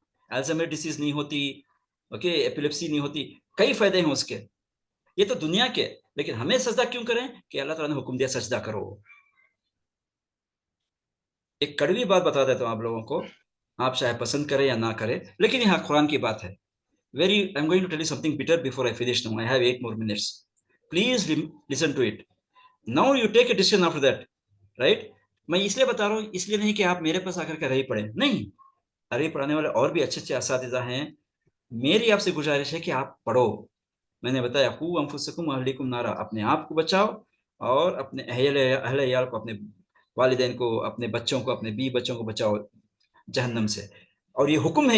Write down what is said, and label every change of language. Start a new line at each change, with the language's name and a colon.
Urdu: Alzheimer disease نہیں ہوتی, okay, epilepsy نہیں ہوتی, کئی فائدے ہیں اس کے. یہ تو دنیا کے. لیکن ہمیں سجدہ کیوں کریں؟ کہ اللہ تعالیٰ نے حکم دیا سجدہ کرو. ایک کڑوی بات بتا دیتا ہوں آپ لوگوں کو, آپ چاہے پسند کریں یا نہ کریں, لیکن یہاں قرآن کی بات ہے.
English: I'm going to tell you something bitter before I finish now. I have 8 more minutes. Please listen to it. Now you take a decision after that. Right?
Urdu: میں اس لیے بتا رہا ہوں, اس لیے نہیں کہ آپ میرے پاس آ کر کے عربی پڑھیں. نہیں, عربی پڑھانے والے اور بھی اچھے اچھے اساتذہ ہیں. میری آپ سے گزارش ہے کہ آپ پڑھو. میں نے بتایا
Arabic: قوا انفسکم واہلیکم نارا,
Urdu: اپنے آپ کو بچاؤ اور اپنے اہل عیال کو, اپنے والدین کو, اپنے بچوں کو, اپنے بیوی بچوں کو بچاؤ جہنم سے. اور یہ حکم ہے.